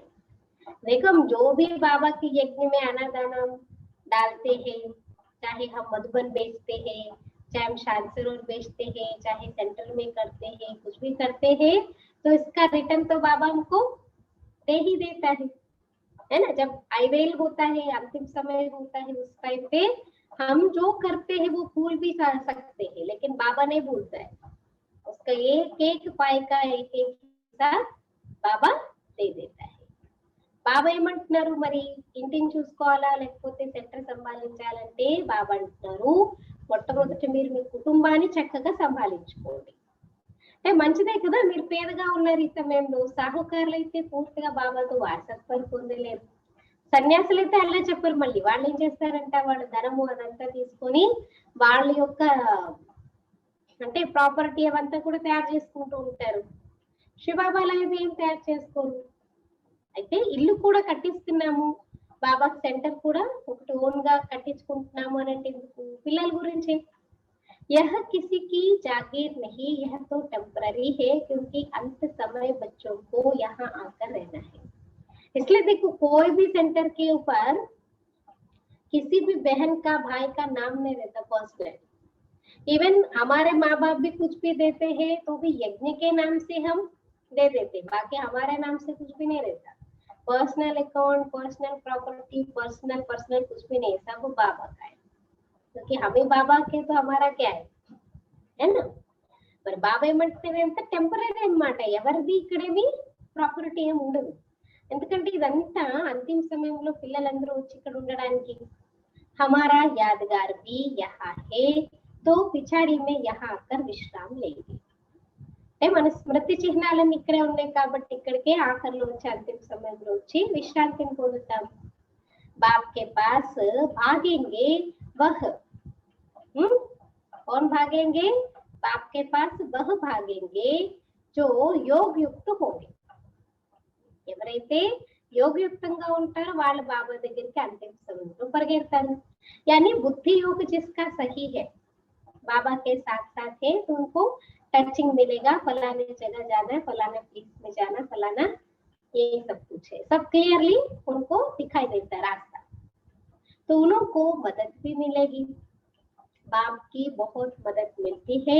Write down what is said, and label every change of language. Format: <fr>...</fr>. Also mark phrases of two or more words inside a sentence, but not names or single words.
<hi>देखो हम जो भी बाबा के यज्ञ में अनादान डालते हैं, चाहे हम मधुबन बेचते हैं, चाहे हम शांतिरोड बेचते हैं, चाहे सेंटर में करते हैं, कुछ भी करते हैं, तो इसका रिटर्न तो बाबा हमको दे ही देता है ना. जब आईवेल होता है, अंतिम समय होता है, उस टाइम पे हम जो करते हैं वो भूल भी सकते हैं, लेकिन बाबा नहीं भूलता है. उसका एक एक पाई का एक एक हिस्सा बाबा दे देता है.</hi> <te>బాబా ఏమంటున్నారు, మరి ఇంటిని చూసుకోవాలా లేకపోతే సెంటర్ సంభాలించాలంటే బాబా అంటున్నారు మొట్టమొదటి మీరు మీ కుటుంబాన్ని చక్కగా సంభాలించుకోండి. అంటే మంచిదే కదా, మీరు పేదగా ఉన్నారు ఈ సమయంలో. సాహుకారులు అయితే పూర్తిగా బాబాతో వారసత్వం పొందలేరు. సన్యాసులు అయితే అలా చెప్పరు. మళ్ళీ వాళ్ళు ఏం చేస్తారంట, వాళ్ళ ధనము అదంతా తీసుకొని వాళ్ళ యొక్క అంటే ప్రాపర్టీ అవంతా కూడా తయారు చేసుకుంటూ ఉంటారు. శివబాబా అలా అయితే ఏం తయారు చేసుకోరు. అయితే ఇల్లు కూడా కట్టిస్తున్నాము, బాబా సెంటర్ కూడా ఒకటి ఓన్ గా కట్టించుకుంటున్నాము అని అంటే ఎందుకు, పిల్లల గురించి.</te> <hi>यह किसी की जागीर नहीं, यह तो टेम्पररी है, क्योंकि अंत समय बच्चों को यहाँ आकर रहना है. इसलिए देखो कोई भी सेंटर के ऊपर किसी भी बहन का भाई का नाम नहीं रहता पर्सनल. इवन हमारे माँ बाप भी कुछ भी देते हैं तो भी यज्ञ के नाम से हम दे देते, बाकी हमारे नाम से कुछ भी नहीं रहता.</hi> <en>personal account, personal property,</en> <hi>पर्सनल कुछ भी नहीं, सब बाबा का है. क्योंकि हमें बाबा के तो हमारा क्या है ना.</hi> <te>మరి బాబా ఏమంటారు అంటే టెంపరరీ అన్నమాట, ఎవరిది ఇక్కడేమి ప్రాపర్టీ ఏమి ఉండదు. ఎందుకంటే ఇదంతా అంతిమ సమయంలో పిల్లలందరూ వచ్చి ఇక్కడ ఉండడానికి.</te> <hi>हमारा यादगार भी यहाँ है, तो पिछाड़ी में यहाँ आकर विश्राम लेंगे.</hi> <te>అంటే మన స్మృతి చిహ్నాలన్నీ ఇక్కడే ఉన్నాయి కాబట్టి ఇక్కడికే ఆఖరిలో వచ్చి అంతిమ సమయంలో వచ్చి విశ్రాంతిని పొందుతాం.</te> <hi>बाप के पास भागेंगे वह, कौन भागेंगे, बाप के पास वह भागेंगे जो योग युक्त होंगे.</hi> <te>ఎవరైతే యోగయుక్తంగా ఉంటారో వాళ్ళు బాబా దగ్గరికి అంతిమ సమయంలో పరిగెడతారు.</te> <hi>यानी बुद्धि योग जिसका सही है, बाबा के साथ साथ है, तो उनको टचिंग मिलेगा, फलाने जगह जाना है, फलाना प्लेस में जाना, फलाना ये सब कुछ है, सब क्लियरली उनको दिखाई देता है रास्ता. तो उनको मदद भी मिलेगी, बाप की बहुत मदद मिलती है.</hi>